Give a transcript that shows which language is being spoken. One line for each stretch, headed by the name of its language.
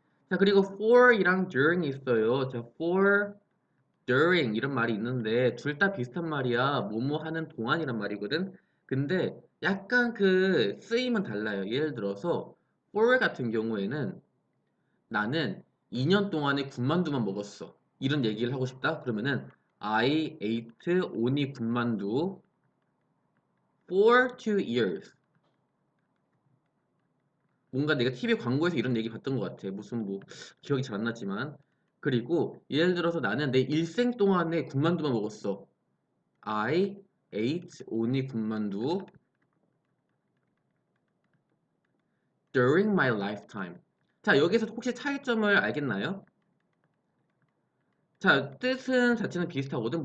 Korean: 자, 그리고 for이랑 during이 있어요. 자, for, during 이런 말이 있는데 둘 다 비슷한 말이야. 뭐뭐 하는 동안이란 말이거든. 근데 약간 그 쓰임은 달라요. 예를 들어서 for 같은 경우에는 나는 2년 동안에 군만두만 먹었어. 이런 얘기를 하고 싶다.
English: 그러면은 I ate only 군만두 for 2 years.
Korean: 뭔가 내가 TV 광고에서 이런 얘기 봤던 것 같아. 무슨 뭐 기억이 잘 안 나지만. 그리고 예를 들어서 나는 내 일생 동안에 군만두만 먹었어.
English: I ate only 군만두 during my lifetime.
Korean: 자, 여기서 혹시 차이점을 알겠나요? 자, 뜻은 자체는 비슷하거든.